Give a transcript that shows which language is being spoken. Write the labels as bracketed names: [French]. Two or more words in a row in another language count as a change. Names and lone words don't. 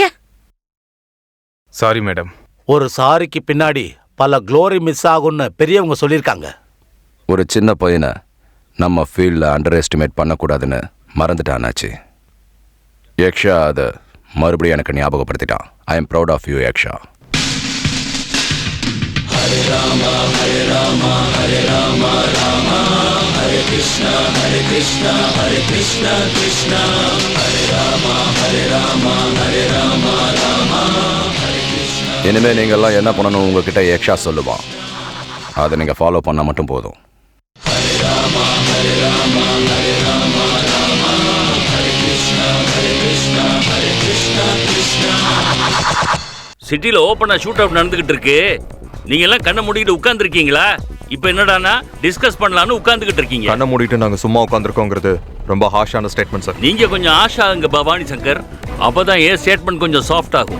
[English] Sorry madam. [Tamil] ஒரு சாரிக்கு பின்னாடி பல [English] glory miss [Tamil] ஆகும்னு பெரியவங்க சொல்லியிருக்காங்க. ஒரு சின்ன பையனை நம்ம ஃபீல்டில் [English] under estimate [Tamil] பண்ணக்கூடாதுன்னு மறந்துட்டானாச்சு. யக்ஷா அதை மறுபடியும் எனக்கு ஞாபகப்படுத்திட்டான். [English] I am proud of you Yaksha. [Hindi] हरे राम हरे राम हरे राम राम हरे कृष्णा कृष्णा कृष्णा हरे राम हरे राम हरे राम राम हरे कृष्णा. [Tamil] இனிமே நீங்கள்லாம் என்ன பண்ணணும் உங்ககிட்ட யக்ஷா சொல்லுவான். அதை நீங்கள் ஃபாலோ பண்ணால் மட்டும் போதும். [Hindi] हरे राम हरे राम हरे राम राम हरे कृष्णा कृष्णा कृष्णा. [Tamil] சிட்டில ஓப்பனா [English] shoot out [Tamil] நடந்துகிட்டு இருக்கு. நீங்க எல்லாம் கண்ணை மூடிட்டு உட்கார்ந்து இருக்கீங்களா? இப்போ என்னடானா டிஸ்கஸ் பண்ணலாம்னு உட்கார்ந்துகிட்டு இருக்கீங்க. கண்ணை மூடிட்டு நாங்க சும்மா உட்கார்ந்துருக்கோங்கிறது ரொம்ப [English] harsh statement [Tamil] சார். நீங்க கொஞ்சம் ஆஷாங்க பவானி சங்கர். அப்பதான் ஏன் ஸ்டேட்மெண்ட் கொஞ்சம் சாஃப்ட் ஆகும்.